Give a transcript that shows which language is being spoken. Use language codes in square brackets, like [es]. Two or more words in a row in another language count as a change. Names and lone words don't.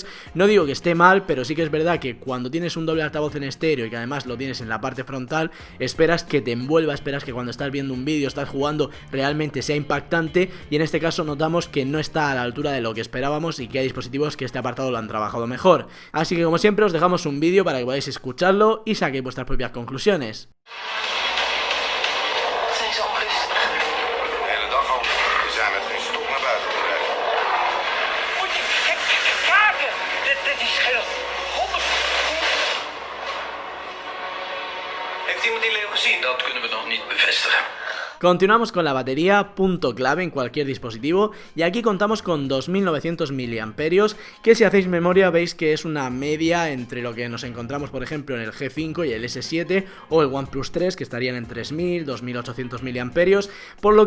[es] No digo que esté mal, pero sí que es verdad que cuando tienes un doble altavoz en estéreo y que además lo tienes en la parte frontal, esperas que te envuelva, esperas que cuando estás viendo un vídeo, estás jugando, realmente sea impactante, y en este caso notamos que no está a la altura de lo que esperábamos y que hay dispositivos que este apartado lo han trabajado mejor. Así que como siempre os dejamos un vídeo para que podáis escucharlo y saquéis vuestras propias conclusiones. [nl] Heeft iemand die leeuw gezien? Dat kunnen we nog niet bevestigen. [es] Continuamos con la batería, punto clave en cualquier dispositivo, y aquí contamos con 2900 mAh, que si hacéis memoria veis que es una media entre lo que nos encontramos por ejemplo en el G5 y el S7 o el OnePlus 3, que estarían en 3000, 2800 mAh, por lo